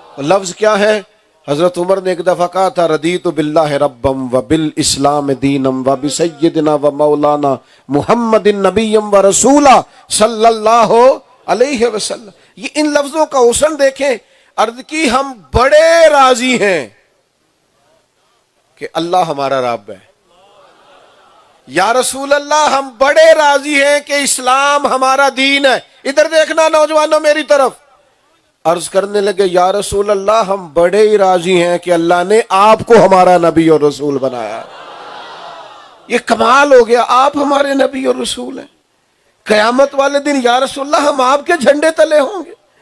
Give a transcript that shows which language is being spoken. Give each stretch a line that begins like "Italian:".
Urdu: لفظ کیا ہے؟ حضرت عمر نے ایک دفعہ کہا تھا
Arabic: رضیت باللہ ربم و بالاسلام دینم و بسیدنا و مولانا محمد نبیم و رسولہ صلی اللہ علیہ وسلم.
Urdu: یہ ان لفظوں کا حسن دیکھیں. عرض کی ہم بڑے راضی ہیں کہ اللہ ہمارا رب ہے. یا رسول اللہ ہم بڑے راضی ہیں کہ اسلام ہمارا دین ہے. ادھر دیکھنا نوجوانوں میری طرف. عرض کرنے لگے یا رسول اللہ ہم بڑے ہی راضی ہیں کہ اللہ نے آپ کو ہمارا نبی اور رسول بنایا. یہ کمال ہو گیا, آپ ہمارے نبی اور رسول ہیں. قیامت والے دن یا رسول اللہ ہم آپ کے جھنڈے تلے ہوں گے.